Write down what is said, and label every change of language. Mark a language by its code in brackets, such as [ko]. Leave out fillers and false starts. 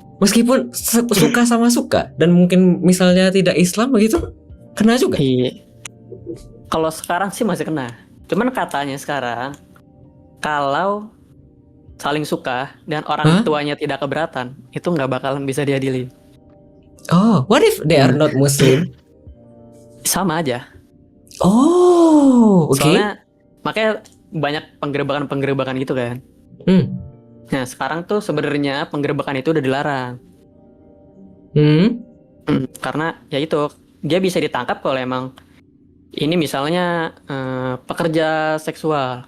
[id] Meskipun suka sama suka dan mungkin misalnya tidak Islam begitu, kena juga. Iya. Kalau sekarang sih masih kena. Cuman katanya sekarang kalau saling suka dan orang tuanya tidak keberatan, itu nggak bakalan bisa diadili. [en] Oh, what if they are not Muslim? [id] Sama aja. Oh, oke. Soalnya makanya banyak penggerebekan gitu kan. Nah sekarang tuh sebenarnya penggerebekan itu udah dilarang. Karena ya itu dia bisa ditangkap kalau emang ini misalnya pekerja seksual.